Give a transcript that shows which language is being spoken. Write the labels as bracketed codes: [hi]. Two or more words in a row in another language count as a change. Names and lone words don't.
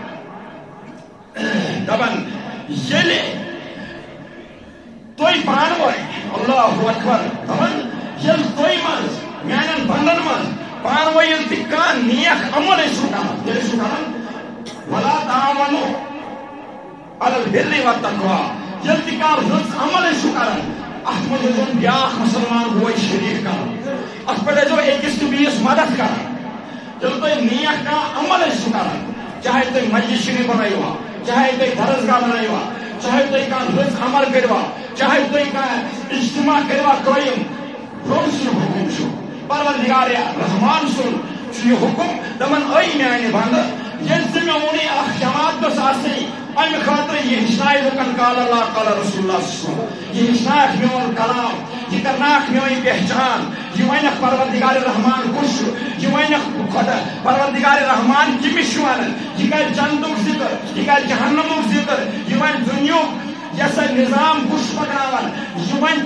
[ks] دپان ییٚلہِ تُہۍ پانہٕ ؤنۍ [ar] اللہ اکبر [ks] دپان ییٚلہِ تُہۍ منٛز میانٮ۪ن بنٛدن منٛز پانہٕ ؤنۍ ییٚلہِ تہِ کانٛہہ نیک عمل ٲسِو کران تیٚلہِ ٲسِو کران [ar] ولا تعاونوا علی البر والتقوی [ks] ییٚلہِ تہِ کانٛہہ رٕژ عمل ٲسِو کران اتھ منٛز ٲسۍزیٚو بیٛاکھ مسلمان بوے شریٖک کران اتھ پٮ۪ٹھ ٲسۍزیٚو أکِس تہٕ بیٚیِس مدد کران ییٚلہِ تُہۍ نیک کانٛہہ عمل ٲسِو کران چاہے تُہۍ مسجد شریٖف بنٲیوا چاہے تُہۍ درسگاہ بنٲیوا چاہے تُہۍ کانٛہہ رٕژ عمل کٔروا چاہے تُہۍ کانٛہہ اجتماع کٔروا قٲیِم رۄب سُنٛد حُکم چھُ پروردگار رحمان سُنٛد چھُ یہِ حُکم دپان أے میانہِ بنٛدٕ ییٚلہِ ژٕ مےٚ ووٚنُے اکھ جماعت گٔژھ آسٕنۍ امہِ خٲطرٕ یہِ ہیٚچھنایہِ لُکن [ar] قال اللہ قال رسول اللہ صلی اللہ علیہ وسلم [ks] یہِ ہیٚچھنایکھ میون کلام یہِ کرناکھ میٲنۍ پہچان یہِ ونکھ پروردگار رحمان کُس چھُ یہِ ونکھ خۄدا پروردگار رحمان کٔمِس چھُ ونان یہِ کرِ جنتُک ذکر یہِ کرِ جہنمُک ذکر یہِ ونہِ دُنیُک یہِ ہسا نظام کُس چھُ پکناوان یہِ ونہِ